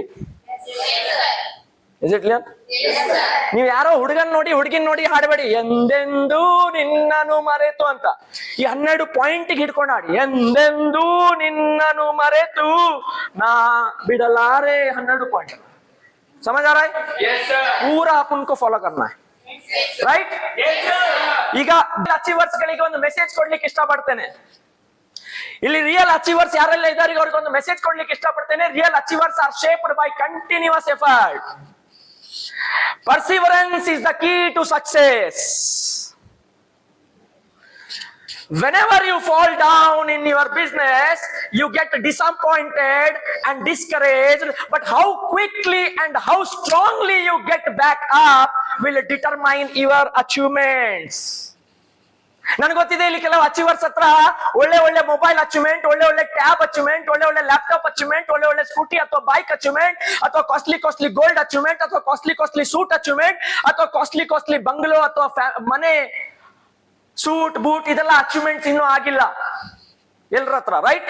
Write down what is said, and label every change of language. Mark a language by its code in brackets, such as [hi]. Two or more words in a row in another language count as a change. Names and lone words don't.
[en] Is it clear? [kn] ನೀವು ಯಾರೋ ಹುಡುಗನ್ ನೋಡಿ ಹುಡುಗಿನ್ ನೋಡಿ ಹಾಡಬೇಡಿ, ಎಂದೆಂದೂ ನಿನ್ನನು ಮರೆತು ಅಂತ. ಈ 12 ಪಾಯಿಂಟ್ ಹಿಡ್ಕೊಂಡು ಹಾಡಿ, ಎಂದೆಂದೂ ನಿನ್ನನು ಮರೆತು ನಾ ಬಿಡಲಾರೆ. [hi] 12 ಪಾಯಿಂಟ್ समझ आ रहा है? पूरा अपन को फॉलो करना है, [kn] ರೈಟ್? ಈಗ ಅಚೀವರ್ಸ್ ಗಳಿಗೆ ಒಂದು ಮೆಸೇಜ್ ಕೊಡ್ಲಿಕ್ಕೆ ಇಷ್ಟಪಡ್ತೇನೆ. ಇಲ್ಲಿ [en] real achievers [kn] ಯಾರೆಲ್ಲ ಇದ್ದಾರೆ ಅವ್ರಿಗೆ ಒಂದು ಮೆಸೇಜ್ ಕೊಡ್ಲಿಕ್ಕೆ ಇಷ್ಟಪಡ್ತೇನೆ. [en] Real achievers are shaped by continuous effort. Perseverance is the key to success. Whenever you fall down in your business, you get disappointed and discouraged, but how quickly and how strongly you get back up will determine your achievements. [kn] ನನಗೆ ಗೊತ್ತಿದೆ ಇಲ್ಲಿ ಕೆಲವು ಅಚೀವರ್ಸ್ ಹತ್ರ ಒಳ್ಳೆ ಒಳ್ಳೆ [en] mobile achievement, [kn] ಒಳ್ಳೆ ಒಳ್ಳೆ [en] tab achievement, [kn] ಒಳ್ಳೆ ಒಳ್ಳೆ [en] laptop achievement, [kn] ಒಳ್ಳೆ ಒಳ್ಳೆ ಸ್ಕೂಟಿ ಅಥವಾ [en] bike achievement, [kn] ಅಥವಾ [en] costly gold achievement, [kn] ಅಥವಾ [en] costly suit achievement, [kn] ಅಥವಾ [en] costly bungalow [kn] ಅಥವಾ ಮನೆ, [en] suit boot, [kn] ಇದೆಲ್ಲ ಅಚೀವ್ಮೆಂಟ್ಸ್ ಇನ್ನೂ ಆಗಿಲ್ಲ ಎಲ್ರ ಹತ್ರ, ರೈಟ್?